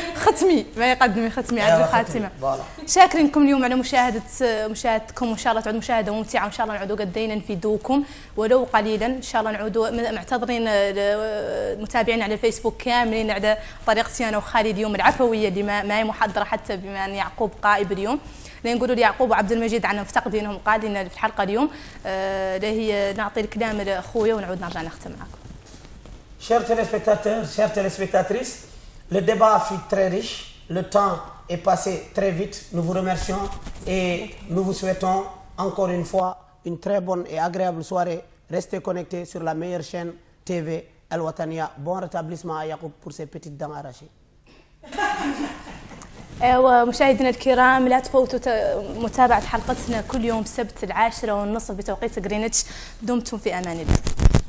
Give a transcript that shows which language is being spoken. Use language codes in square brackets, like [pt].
[ar] ختمي ما يقدمي ختمي عند الخاتمه. شاكرينكم اليوم على مشاهدتكم وان شاء الله تعود مشاهده ممتعه وان شاء الله نعودوا قدينا نفيدوكم ولو قليلا ان شاء الله نعودوا معتذرين المتابعين على الفيسبوك كاملين على طريقتي انا وخالد اليوم العفويه اللي ما هي محضره حتى بما ان يعقوب غائب اليوم. نقولوا ليعقوب وعبد المجيد عنا مفتقدينهم قادين في الحلقه اليوم هي نعطي الكلام لاخويا ونعود نرجع نختم معكم. [fr] Chers téléspectateurs, chères téléspectatrices, le débat fut très riche, le temps est passé très vite. Nous vous remercions et nous vous souhaitons encore une fois une très bonne et agréable soirée. Restez connectés sur la meilleure chaîne TV Al Watania. Bon rétablissement à Yacoub pour ses petites dents arrachées. [ar] ومشاهدينا الكرام لا تفوتوا متابعة حلقتنا كل يوم سبت 10:30 بتوقيت غرينتش. دمتم في أمان الله.